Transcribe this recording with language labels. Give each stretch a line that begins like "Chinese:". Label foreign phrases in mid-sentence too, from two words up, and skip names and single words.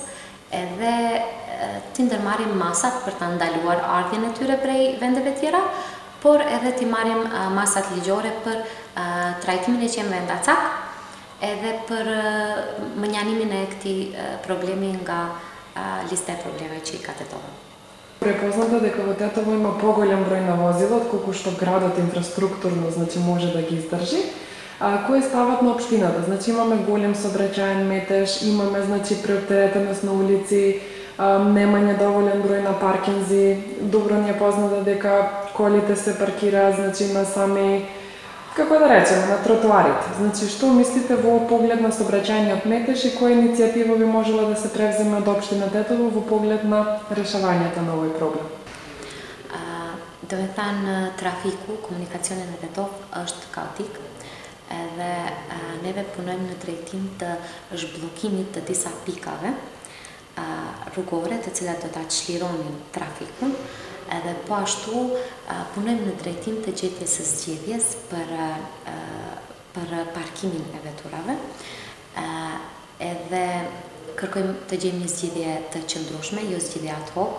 Albanian: Edhe ti ndërmarrim masat për ta ndaluar ardhjen e tyre prej vendeve tjera, por edhe t'i marrim masat ligjore për trajtimin e qenve ndacak, edhe për mënjanimin e këtij problemi nga lista e problemeve që i ka Tetovo.
Macedonian: Препозната дека во Тетово има поголем број на возила, отколку што градот инфраструктурно, значи може да ги издржи, кои стават на општината. Значи имаме голем сообраќаен метеж, имаме значи преоптеретеност на улици, немање доволен број на паркинзи, добро ни е познато дека колите се паркираат значи на сами, како да речеме, на тротоарите. Значи што мислите во поглед на сообраќајниот метеж и која иницијатива би можела да се превземе од општина Тетово во поглед на решавањето на овој проблем?
Albanian: Do me thanë trafiku, komunikacioni në Tetov është kaotik edhe neve punojmë në drejtim të zhbllokimit të disa pikave rrugore të cilat do ta çlironin trafikun, edhe po ashtu punojmë në drejtim të gjetjes së zgjedhjes për parkimin e veturave, edhe kërkojmë të gjejmë një zgjidhje të qëndrueshme, jo zgjidhje
Latin: ad hoc.